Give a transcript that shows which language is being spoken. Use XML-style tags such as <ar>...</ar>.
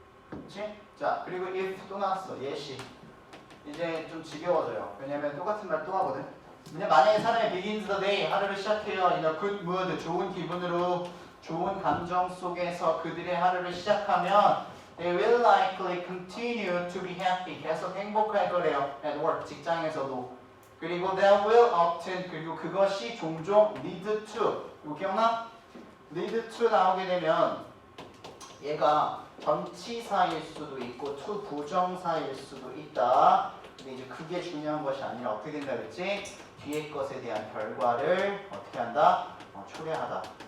<ko>그치? 자, 그리고 if 또 나왔어. 예시. 이제 좀 지겨워져요. 왜냐면 똑같은 말 또 하거든. 만약에 사람이</ko> <en>begins the day,</en> <ko>하루를 시작해요.</ko> <en>in a good mood,</en> <ko>좋은 기분으로, 좋은 감정 속에서 그들의 하루를 시작하면</ko> <en>they will likely continue to be happy.</en> <ko>계속 행복할 거래요.</ko> <en>at work,</en> <ko>직장에서도. 그리고</ko> <en>they will often,</en> <ko>그리고 그것이 종종</ko> <en>lead to.</en> <ko>이거 기억나? lead to 나오게 되면 얘가 전치사일 수도 있고 to 부정사일 수도 있다. 근데 이제 그게 중요한 것이 아니라 어떻게 된다 그랬지? 뒤에 것에 대한 결과를 어떻게 한다? 초래하다.</ko>